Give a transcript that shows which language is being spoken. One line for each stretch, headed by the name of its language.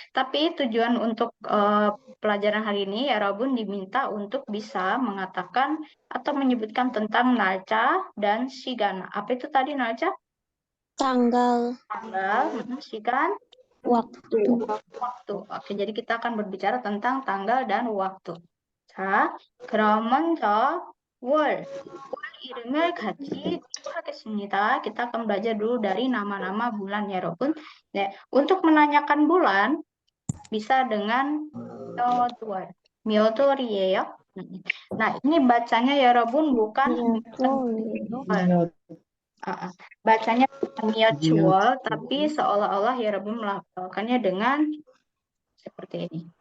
Indonesian: Tapi tujuan untuk pelajaran hari ini ya Rabun diminta untuk bisa mengatakan atau menyebutkan tentang nalca dan sigana. Apa itu tadi nalca? tanggal, Tanggal, sigan, waktu. waktu. Oke, jadi kita akan berbicara tentang tanggal dan waktu.
Korean: 자, 그럼 먼저 월 이름을 같이 하겠습니다.
Indonesian: Kita akan belajar dulu dari nama-nama bulan ya, Robun. Nah, untuk menanyakan bulan bisa dengan 몇월.
Korean: 몇월이에요.
Indonesian: Nah, ini bacanya ya, Robun, bukan 몇월. Bacanya bukan 몇월, tapi seolah-olah ya, Robun melafalkannya dengan seperti ini.